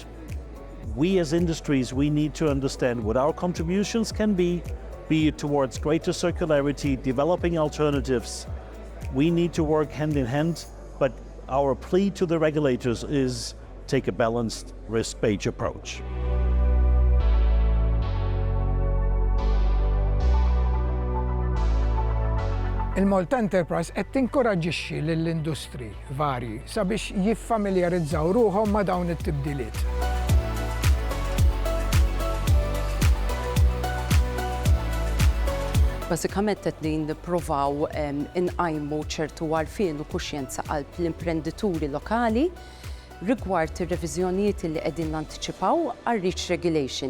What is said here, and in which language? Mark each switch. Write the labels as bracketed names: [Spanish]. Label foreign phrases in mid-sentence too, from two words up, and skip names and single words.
[English] We as industries, we need to understand what our contributions can be it towards greater circularity, developing alternatives. We need to work hand in hand, but our plea to the regulators is take a balanced risk-based approach. [Maltese] Il-Malta Enterprise qed tinkoraġġixxi lill-industri varji sabiex jiffamiljarizzaw ruhom ma' dawn it-tibdiliet. Bażikament qed nippruvaw inqajmu ċertu għarfien u kuxjenza qalb l-imprenditturi lokali rigward ir-reviżjonijiet li qegħdin nantiċipaw għar-REACH Regulation.